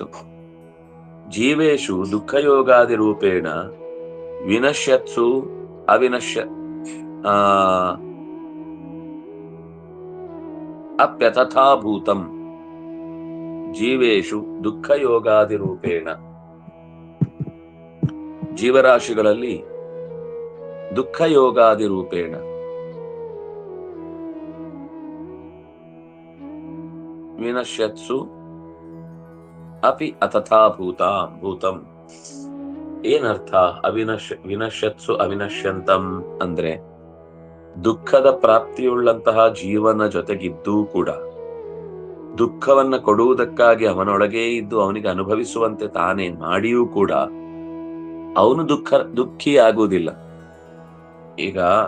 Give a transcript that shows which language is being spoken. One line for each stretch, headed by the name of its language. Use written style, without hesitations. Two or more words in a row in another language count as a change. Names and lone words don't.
Sanskrit: ಜೀವೇಶು ದುಃಖಯೋಗಾದಿ ರೂಪೇಣ ವಿನಶ್ಯತ್ಸು ಅಪ್ಯತಥಾಭೂತಂ. ಜೀವೇಶು ದುಃಖಯೋಗಾದಿ ರೂಪೇಣ, ಜೀವರಾಶಿಗಳಲ್ಲಿ ದುಃಖಯೋಗಾದಿ ರೂಪೇಣ ವಿನಶ್ಯತ್ಸು ಅಪಿ ಭೂತಂ.
Kannada: ಏನರ್ಥ
Sanskrit: ವಿನಶ್ಯತ್ಸು ಅವಿನಶ್ಯಂತಂ
Kannada: ಅಂದ್ರೆ, ದುಃಖದ ಪ್ರಾಪ್ತಿಯುಳ್ಳಂತಹ ಜೀವನ ಜೊತೆಗಿದ್ದೂ ಕೂಡ ದುಃಖವನ್ನ ಕೊಡುವುದಕ್ಕಾಗಿ ಅವನೊಳಗೇ ಇದ್ದು ಅವನಿಗೆ ಅನುಭವಿಸುವಂತೆ ತಾನೇ ಮಾಡಿಯೂ ಕೂಡ ಅವನು ದುಃಖಿ ಆಗುವುದಿಲ್ಲ.